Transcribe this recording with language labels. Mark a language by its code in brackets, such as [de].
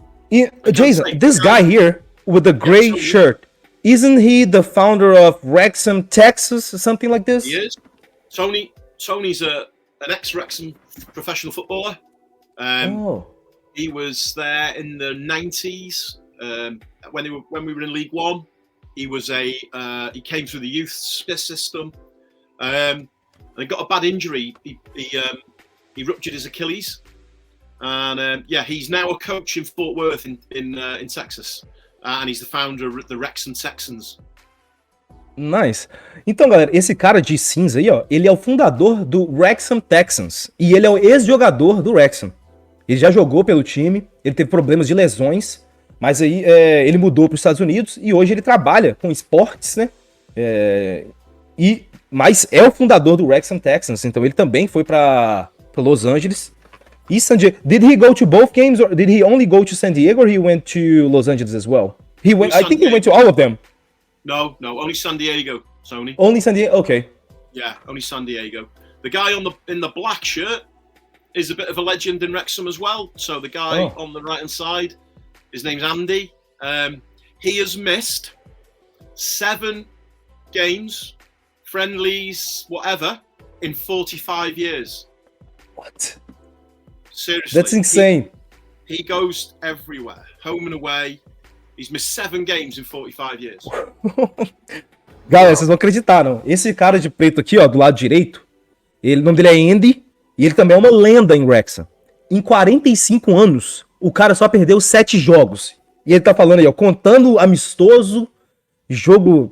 [en] E, Jason, this guy here with the gray shirt, isn't he the founder of Wrexham, Texas, something like this? He is. Tony's an ex-Wrexham professional footballer. He was there in the 90s when we were in League One. He came through the youth system and he got a bad injury. He ruptured his Achilles, and he's now a coach in Fort Worth in Texas, and he's the founder of the Wrexham Texans. Nice. [pt] Então, galera, esse cara de cinza aí, ó, ele é o fundador do Wrexham Texans e ele é o ex-jogador do Wrexham. Ele já jogou pelo time, ele teve problemas de lesões, mas aí ele mudou para os Estados Unidos e hoje ele trabalha com esportes, né? Mas é o fundador do Wrexham Texans, então ele também foi para Los Angeles e San Diego. [en] Did he go to both games or did he only go to San Diego or he went to Los Angeles as well? He went to all of them. No, only San Diego, Sony. Only San Diego, okay. Yeah, only San Diego. The guy in the black shirt is a bit of a legend in Wrexham as well. So the guy on the right hand side, his name's Andy. He has missed 7 games, friendlies, whatever, in 45 years. What? Seriously. That's insane. He goes everywhere, home and away. He's missed 7 games in 45 years. [pt] Galera, vocês não acreditaram. Esse cara de preto aqui, ó, do lado direito, o nome dele é Andy. E ele também é uma lenda em Wrexham. Em 45 anos, o cara só perdeu 7 jogos. E ele tá falando aí, ó, contando amistoso, jogo...